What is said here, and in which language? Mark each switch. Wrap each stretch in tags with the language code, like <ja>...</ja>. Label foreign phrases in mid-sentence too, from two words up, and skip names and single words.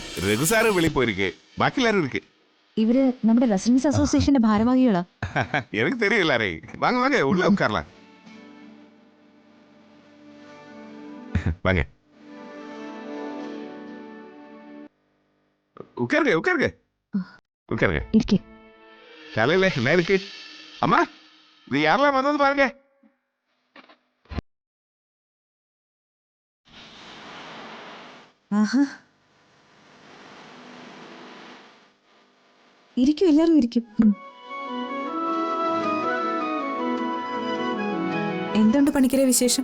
<ml>രഘു സാറ് വെളിയിൽ പോയിരിക്കേ, ബാക്കി എല്ലാരും ഇരിക്കേ. ഇവര് നമ്മുടെ റെസിഡൻസ് അസോസിയേഷന്റെ ഭാരവാഹികളാ.</ml> <ta>எனக்கு தெரியும் எல்லாரே. வாங்க வாங்க உள்ள உட்காரலாம். வாங்க உட்காருங்க உட்காருங்க உட்காருங்க.</ta> <ml>ഇരിക്കെ.</ml> <ta>காலையில என்ன இருக்கு அம்மா? இது யாரெல்லாம் வந்தது பாருங்க.</ta> <ml>ആഹാ, ഇരിക്കും, എല്ലാവരും ഇരിക്കും. എന്തുണ്ട് പണിക്കരെ വിശേഷം?</ml>